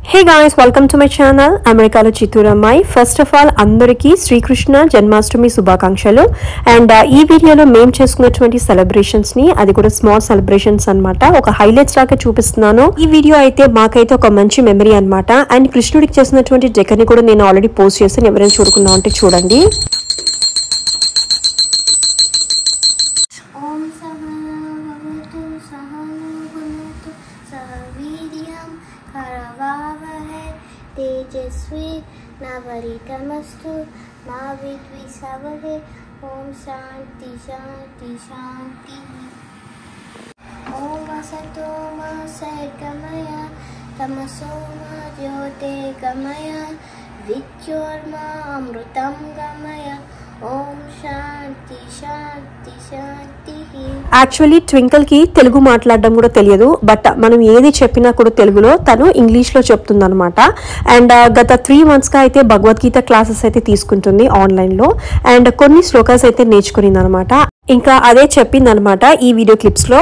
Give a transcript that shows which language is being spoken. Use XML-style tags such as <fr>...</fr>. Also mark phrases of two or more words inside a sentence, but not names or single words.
<en>Hey guys, welcome to my channel.</en> <te>అమెరికాలో చిత్తూరమై.</te> <en>First of all,</en> <te>అందరికీ శ్రీ కృష్ణ జన్మాష్టమి శుభాకాంక్షలు. అండ్ ఈ వీడియో లో మేం చేసుకున్నటువంటి సెలబ్రేషన్స్ ని అది కూడా</te> <en>small celebrations</en> <te>annamata. ఒక హైలైట్స్ లాగా చూపిస్తున్నాను. ఈ వీడియో అయితే మాకైతే ఒక మంచి మెమరీ అన్నమాట. అండ్ కృష్ణుడికి చేస్తున్నటువంటి డెకర్ ని కూడా నేను ఆల్రెడీ పోస్ట్ చేసాను. ఎవరైనా చూడుకున్న అంటే చూడండి.</te> <sa>तेजस्वी नवरितमस्तु मा विद्विषावहे ओम शांति शांति शांति ओम असतो मा सद्गमय तमसो मा ज्योतिर्गमय विद्योर्मा अमृतं गमय ओम शांति शांति शांति.</sa> <te>యాక్చువల్లీ ట్వింకిల్ కి తెలుగు మాట్లాడడం కూడా తెలియదు, బట్ మనం ఏది చెప్పినా కూడా తెలుగులో తను ఇంగ్లీష్ లో చెప్తుంది అనమాట. అండ్ గత 3 months గా అయితే భగవద్గీత క్లాసెస్ అయితే తీసుకుంటుంది ఆన్లైన్ లో. అండ్ కొన్ని శ్లోకాస్ అయితే నేర్చుకునింది అనమాట. ఇంకా అదే చెప్పింది అనమాట ఈ వీడియో క్లిప్స్ లో.</te>